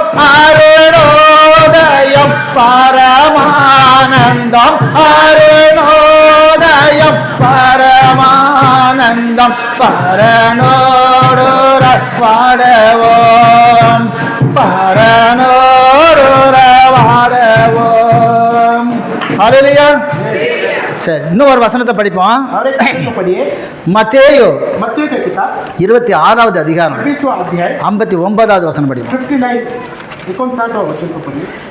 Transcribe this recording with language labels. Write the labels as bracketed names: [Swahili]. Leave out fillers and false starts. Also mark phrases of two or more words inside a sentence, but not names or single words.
[Tamil] அருணோதயம் பரமானந்தம், அருணோதயம் பரமானந்தம். பரனோடு வாடவோம், பரனோடு வாடவோம். ஹல்லேலூயா. சரி, இன்னும் ஒரு வசனத்தை படிப்போம். [Hindi] और एक वचन को पढ़िए, [Tamil] மத்தேயு [Hindi] मत्ती का किताब [Tamil] 26வது அதிகாரம் [Hindi] 20वां अध्याय [Tamil] 59வது வசனம் படிப்போம். [Hindi] 59 59वां वचन को पढ़िए।